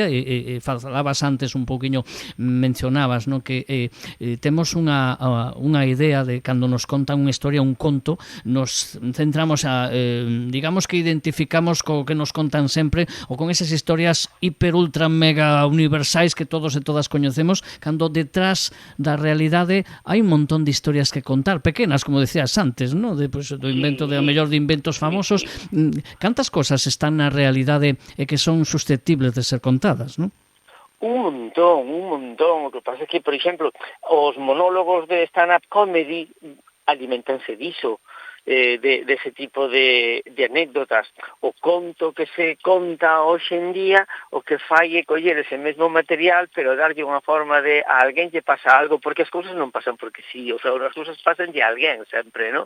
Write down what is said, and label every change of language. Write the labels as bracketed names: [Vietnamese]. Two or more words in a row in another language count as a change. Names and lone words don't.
[Galician] e falabas antes un pouquiño, mencionabas, no, que temos unha idea de cando nos contan unha historia, un conto, nos centramos digamos que identificamos co que nos contan sempre, ou con esas historias hiper, ultra, mega universais que todos e todas coñecemos, cando detrás da realidade hai un montón de historias que contar, pequenas, como decías antes, no? Do invento de a mellor de inventos famosos, cantas cosas están na realidade e que son susceptibles de ser contadas, non? Un montón. O que pasa é que, por exemplo, os monólogos de [English] stand-up comedy [Galician] alimentanse diso, dese tipo de anécdotas. O conto que se conta hoxe en día, o que fai é coller ese mesmo material, pero darlle unha forma de a alguén lle pasa algo, porque as cousas non pasan porque sí, [Spanish] o sea, [Galician] as cousas pasan de alguén sempre, ¿no?